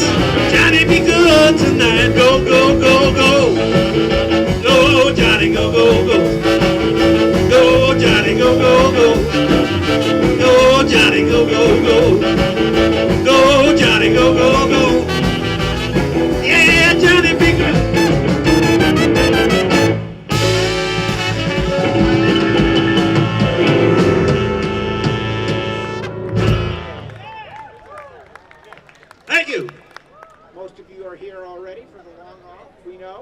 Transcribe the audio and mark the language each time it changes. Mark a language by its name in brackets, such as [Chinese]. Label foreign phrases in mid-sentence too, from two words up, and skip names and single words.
[English] Johnny, be good tonight. Go, go, go, go. Go, Johnny, go, go, go. Go, Johnny, go, go, go. Go, Johnny, go, go, go. Go, Johnny, go, go, go. Yeah, Johnny, be good. Thank you. Most of you are here already for the long haul, we know.